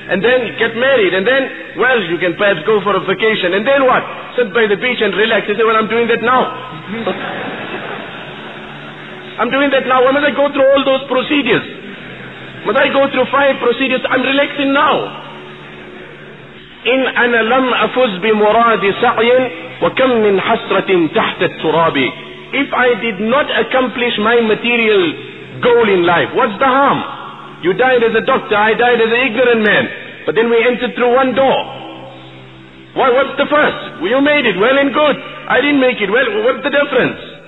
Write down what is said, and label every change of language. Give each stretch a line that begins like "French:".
English: And then get married. And then, well, you can perhaps go for a vacation. And then what? Sit by the beach and relax. He said, well, I'm doing that now. I'm doing that now. Why must I go through all those procedures? Must I go through 5 procedures? I'm relaxing now.
Arabic: إن أنا لم أفز بمراد سعي وكم من حسرة تحت التراب.
English: If I did not accomplish my material goal in life, what's the harm? You died as a doctor, I died as an ignorant man, but then we entered through one door. What's the first? You made it, well and good. I didn't make it, well, what's the difference?